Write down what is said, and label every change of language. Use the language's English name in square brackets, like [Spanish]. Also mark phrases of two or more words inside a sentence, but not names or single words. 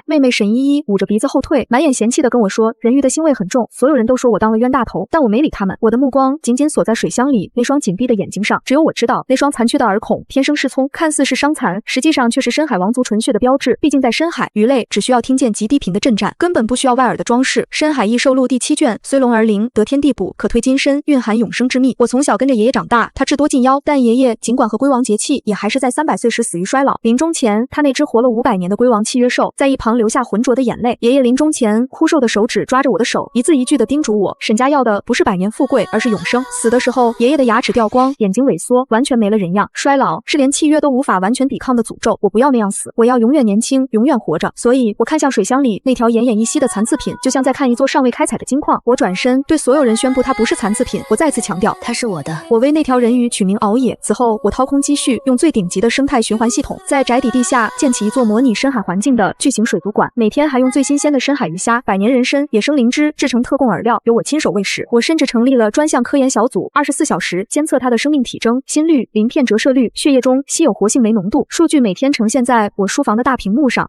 [Chinese] 妹妹沈依依捂着鼻子後退，滿眼嫌棄地跟我說人魚的腥味很重，所有人都說我當了冤大頭，但我沒理他們，我的目光緊緊鎖在水箱裡那雙緊閉的眼睛上，只有我知道那雙殘缺的耳孔天生失聰，看似是傷殘，實際上卻是深海王族純血的標誌，畢竟在深海，魚類只需要聽見極低頻的震顫，根本不需要外耳的裝飾。深海異獸錄第7卷，雖龍而靈，得天地補，可退金身，蘊含永生之秘。我從小跟着爺爺長大，他智多近妖，但爺爺儘管和龜王結契，也還是在300歲時死於衰老。臨終前，他那只活了500年的龜王契約獸在一旁流下渾濁的眼淚。爺爺臨終前，枯瘦的手指抓着我的手，一字一句地叮囑我，沈家要的不是百年富貴，而是永生。死的時候，爺爺的牙齒掉光，眼睛萎縮，完全沒了人樣。衰老是連契約都無法完全抵抗的詛咒，我不要那樣死，我要永遠年輕，永遠活着。所以我看向水箱裡那條奄奄一息的殘次品，就像在看一座尚未開採的金礦。我轉身對所有人宣布它不是殘次品，我再次強調它是我的。我為那條人魚取名熬野。此後我掏空積蓄，用最頂級的生態循環系統，在宅邸地下建起一座模擬深海環境的巨型水族館，每天還用最新鮮的深海魚蝦、100年人參、野生靈芝制成特供饵料，由我親手餵食。我甚至成立了專項科研小組，24小時監測它的生命體徵、心率、鱗片折射率、血液中稀有活性酶濃度，數據每天呈現在我書房的大屏幕上。